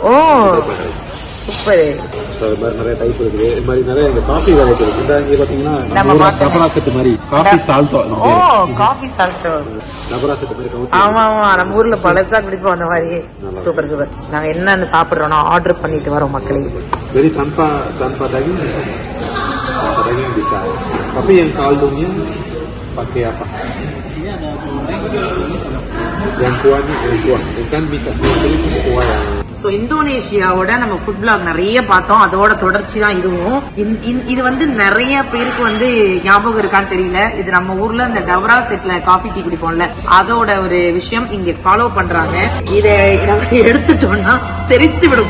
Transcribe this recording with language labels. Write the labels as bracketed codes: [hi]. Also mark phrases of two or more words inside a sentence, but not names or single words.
[ta] ஓ சூப்பர். அது மாதிரி நிறைய டைப் இருக்குது. இது மாதிரி நிறைய இந்த [en] coffee variety [ta] இருக்கு. இங்க பாத்தீங்கன்னா டபரா செட் மாதிரி காஃபி சால்ட்டோ. ஓ காஃபி சால்ட்டோ, டபரா செட் மாதிரி. ஆமா ஆமா, நம்ம ஊர்ல பழசா குடிப்போம் அந்த மாதிரி. சூப்பர் சூப்பர். நாங்க என்னன்னு சாப்பிடுறோம்னா ஆர்டர் பண்ணிட்டு வரோம் மக்களே. [id] Jadi tanpa daging bisa, tanpa daging bisa. Tapi yang kaldunya pakai apa? Sini ada yang kuahnya, yang kan minta ini kuah yang. [ta] ஸோ இந்தோனேஷியாவோட நம்ம [en] food vlog [ta] நிறைய பார்த்தோம். அதோட தொடர்ச்சி தான் இதுவும். இது வந்து நிறைய பேருக்கு வந்து ஞாபகம் இருக்கான்னு தெரியல. இது நம்ம ஊர்ல இந்த டவரா செட்ல காஃபி டீ குடிப்போம்ல, அதோட ஒரு விஷயம் இங்க ஃபாலோ பண்றாங்க. இதை நம்ம எடுத்துட்டோம்னா தெரித்து விடும்.